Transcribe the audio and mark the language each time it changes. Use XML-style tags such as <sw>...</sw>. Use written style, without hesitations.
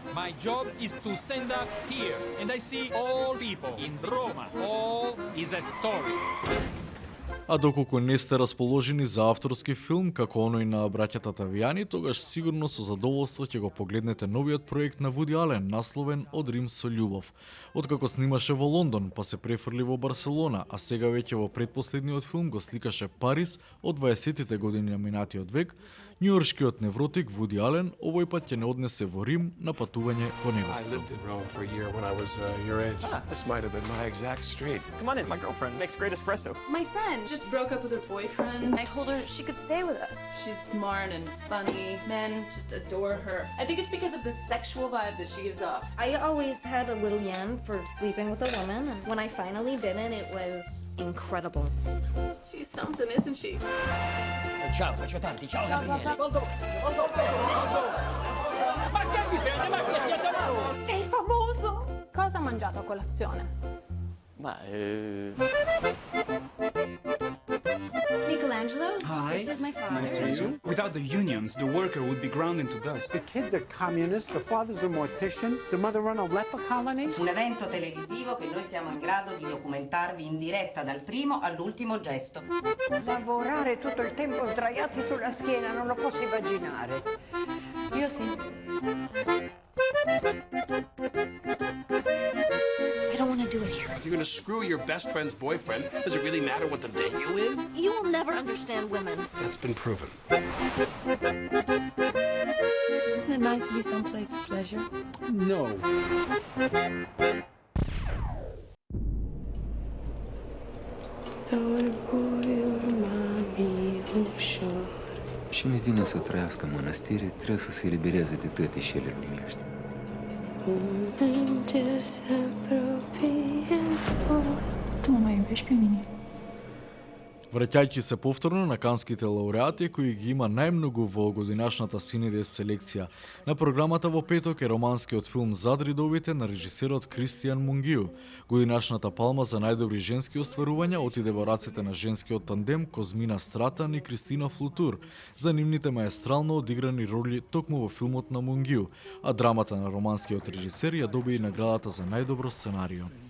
<en>My job is to stand up here and I see all people in Roma. All is a story.</en> <mk>А доколку не сте расположени за авторски филм како оној на браќата Тавијани, тогаш сигурно со задоволство ќе го погледнете новиот проект на Вуди Ален, насловен Од Рим со љубов. Откако снимаше во Лондон, па се префрли во Барселона, а сега веќе во предпоследниот филм го сликаше Париз од 20-тите години на минатиот век, њујоршкиот невротик Вуди Ален овој пат ќе не однесе во Рим на патување во неговство.</mk> <en>My friend just broke up with her boyfriend. I told her she could stay with us. She's smart and funny. Men just adore her. I think it's because of the sexual vibe that she gives off. I always had a little yen for sleeping with a woman, and when I finally did it was incredible. She's something, isn't she?</en> <it>Ciao, faccio tanti. Ciao, Gabriele. Ma che vi prende? Ma che siete voi? Sei famoso! Cosa ha mangiato a colazione? Michelangelo,</it> <en>Hi. this is my father. Nice to meet you. Without the unions, the worker would be ground into dust. The kids are communists, the father's a mortician, the mother run a leper colony.</en> <it>Un evento televisivo che noi siamo in grado di documentarvi in diretta dal primo all'ultimo gesto. Lavorare tutto il tempo sdraiati sulla schiena, non lo posso immaginare. Io sì.</it> <en>I don't want to do it here. You're gonna screw your best friend's boyfriend? Does it really matter what the venue is? You will never understand women. That's been proven. Isn't it nice to be someplace of pleasure? No.</en> <ro>Și mi vine să trăiască în mănăstire, trebuie să se elibereze de toate șele lumești. Tu mă mai iubești pe mine?</ro> <mk>Враќајќи се повторно на канските лауреати кои ги има најмногу во годинашната Синедес селекција. На програмата во петок е романскиот филм Зад ридовите на режисерот Кристијан Мунгиу. Годинашната палма за најдобри женски остварувања отиде во рацете на женскиот тандем Козмина Стратан и Кристина Флутур за нивните маестрално одиграни роли токму во филмот на Мунгиу, а драмата на романскиот режисер ја доби и наградата за најдобро сценарио.</mk>